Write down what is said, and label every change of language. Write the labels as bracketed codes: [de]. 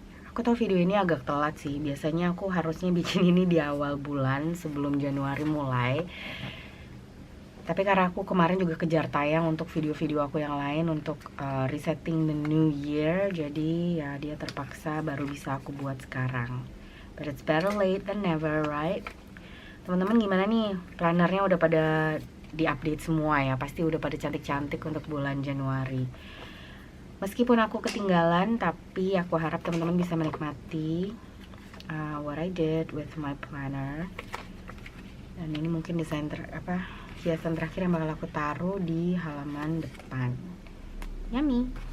[id] Aku tahu video ini agak telat sih. Biasanya aku harusnya bikin ini di awal bulan sebelum Januari mulai. Tapi karena aku kemarin juga kejar tayang untuk video-video aku yang lain untuk [en] resetting the new year, [id] jadi ya dia terpaksa baru bisa aku buat sekarang. [en] But it's better late than never, right? [id] Teman-teman gimana nih? Plannernya udah pada di-update semua ya? Pasti udah pada cantik-cantik untuk bulan Januari. Meskipun aku ketinggalan, tapi aku harap teman-teman bisa menikmati [en] what I did with my planner. [id] Dan ini mungkin hiasan terakhir yang bakal aku taruh di halaman depan. Yummy.